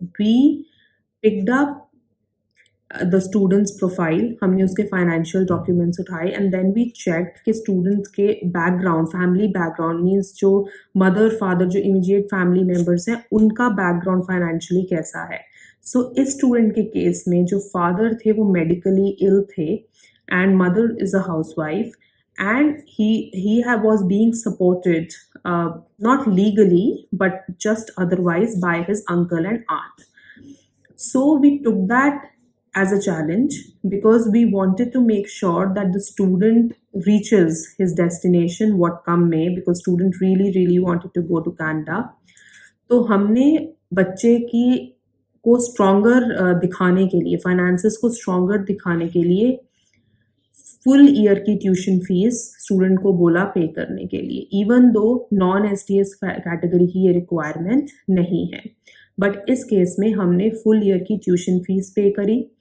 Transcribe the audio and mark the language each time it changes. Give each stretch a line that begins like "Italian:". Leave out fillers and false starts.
English: we picked up the students profile,
Hindi: हमने उसके financial documents उठाए एंड देन वी चेक कि स्टूडेंट्स के बैकग्राउंड, फैमिली बैकग्राउंड मीन्स जो मदर फादर जो इमीडिएट फैमिली मेम्बर्स हैं उनका बैकग्राउंड फाइनेंशियली कैसा है। सो इस स्टूडेंट के केस में जो फादर थे वो मेडिकली इल थे and mother is a house wife
English: and he was being supported not legally but just otherwise by his uncle and aunt. So we took that as a challenge because we wanted to make sure that the student reaches his destination what come may, because student really wanted to go to Canada.
Hindi: तो हमने बच्चे की को stronger दिखाने के लिए, finances को stronger दिखाने के लिए फुल ईयर की ट्यूशन फीस स्टूडेंट को बोला पे करने के लिए, even though non SDS category की ये रिक्वायरमेंट नहीं है, बट इस केस में हमने फुल ईयर की ट्यूशन फीस पे करी।